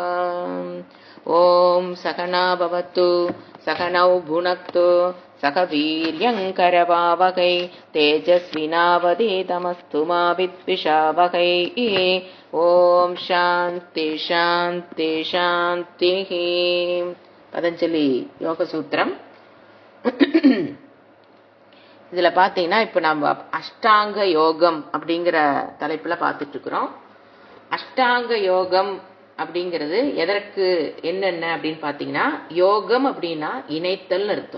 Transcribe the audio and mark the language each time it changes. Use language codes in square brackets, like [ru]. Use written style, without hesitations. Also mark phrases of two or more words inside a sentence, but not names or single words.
[sa] ॐ सहना भवतु सहनौ भुनक्तु सह वीर्यङ्करवावहै तेजस्विनावधीतमस्तु मा विद्विषावहै। ॐ शान्ति शान्ति शान्तिः। [ta] பதஞ்சலி யோக சூத்திரம். இதுல பாத்தீங்கன்னா இப்ப நம்ம அஷ்டாங்க யோகம் அப்படிங்கிற தலைப்புல பார்த்துட்டு இருக்கிறோம். அஷ்டாங்க யோகம் அப்படிங்கிறது எதற்கு என்னென்ன அப்படின்னு பாத்தீங்கன்னா, யோகம் அப்படின்னா இணைத்தல் அர்த்தம்.